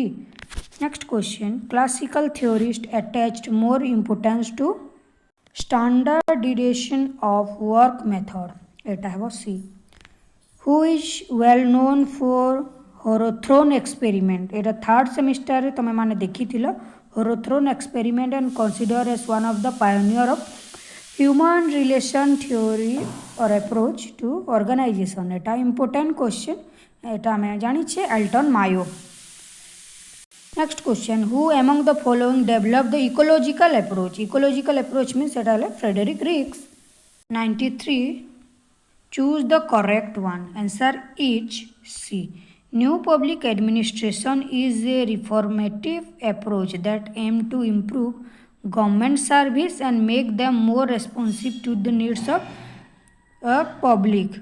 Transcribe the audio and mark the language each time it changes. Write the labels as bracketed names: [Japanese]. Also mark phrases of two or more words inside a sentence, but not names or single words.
[English] Next question. Classical theorists attached more importance to standardization of work method. Eta have C. Who is well known for Hawthorne experiment. Eta third semester [Odia] ରେ ତମେ ମାନେ ଦେଖିଥିଲ [English] Hawthorne experiment and considered as one of the pioneer of human relation theory or approach to organization. Eta important question. [Odia] ଏଟା ଆମେ ଜାଣିଛେ ଏଲ୍ଟନ ମାୟୋ. [English] Next question. Who among the following developed the ecological approach? Ecological approach means [Odia] ଏଟା ହେଲେ [English] Frederick Rees. 93. Choose the correct one. Answer is C. New public administration is a reformative approach that aims to improve government service and make them more responsive to the needs of public.